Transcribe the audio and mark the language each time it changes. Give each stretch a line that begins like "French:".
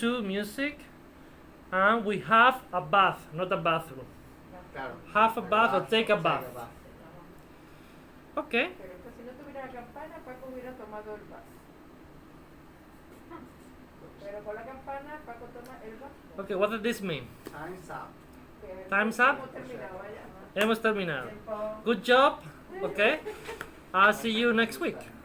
English: to music, and we have a bath, not a bathroom.
Spanish: Claro.
English: Have a bath or take a bath. Okay.
Spanish: Pero es que si no tuviera la campana, Paco hubiera tomado el vaso. Pero con la campana, Paco toma el vaso.
English: Okay, what does this mean? Time's up.
Spanish: Que
English: Time's up?
Spanish: Hemos terminado, vaya. Hemos terminado. Tiempo.
English: Good job. Okay. I'll see you next week.